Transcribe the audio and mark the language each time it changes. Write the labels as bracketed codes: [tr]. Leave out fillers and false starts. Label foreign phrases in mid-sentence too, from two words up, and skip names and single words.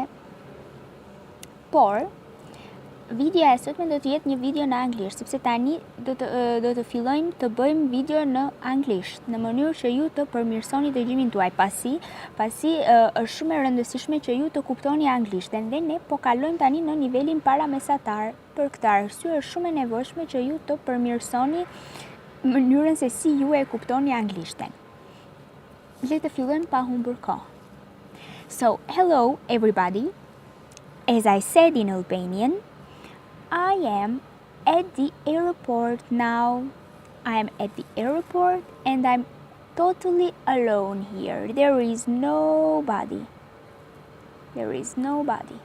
[sq] Por, videoja e sotme do të jetë një video në anglisht, sepse tani do të fillojmë të bëjmë video në anglisht, në mënyrë që ju të përmirësoni dëgjimin tuaj, pasi është shumë e rëndësishme që ju të kuptoni anglisht, dhe ne po kalojmë tani në nivelin paramesatar. Për këtë arsye është shumë e nevojshme që ju të përmirësoni mënyrën se si ju e kuptoni anglishten. Le të fillojmë pa humbur kohë. [en] So, hello everybody. As I said in Albanian, I am at the airport now. I am at the airport and I'm totally alone here. There is nobody. There is nobody.